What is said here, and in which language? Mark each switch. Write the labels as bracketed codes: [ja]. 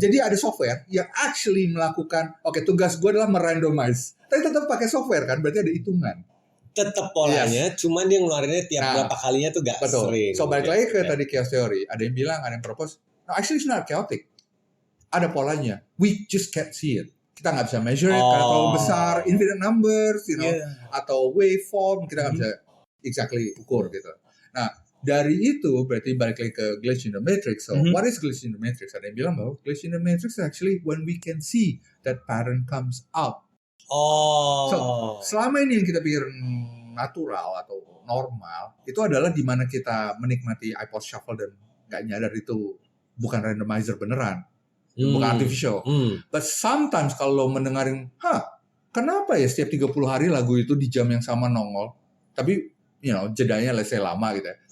[id] Jadi ada software yang actually melakukan, tugas gue adalah merandomize. Tapi tetap pakai software kan, berarti ada hitungan. Tetap polanya, cuman dia ngeluarinnya tiap berapa kalinya tuh gak Betul. sering. So balik lagi ke tadi chaos theory, ada yang bilang, ada yang propose, [en] no actually it's not chaotic. [id] Ada polanya, [en] we just can't see it. [id] Kita nggak bisa [en] measure it, [id] karena terlalu besar, infinite numbers, atau waveform, kita nggak bisa exactly ukur gitu. Nah, dari itu berarti balik lagi ke [en] glitch in the matrix. So, what is glitch in the matrix? [id] Ada yang bilang bahwa [en] glitch in the matrix is actually when we can see that pattern comes out. [id] So, selama ini yang kita pikir natural atau normal, itu adalah di mana kita menikmati iPod Shuffle dan nggak nyadar itu bukan randomizer beneran, bukan artificial. But sometimes kalau lo mendengarin, kenapa ya setiap 30 hari lagu itu di jam yang sama nongol, tapi jedanya let's say lama gitu ya.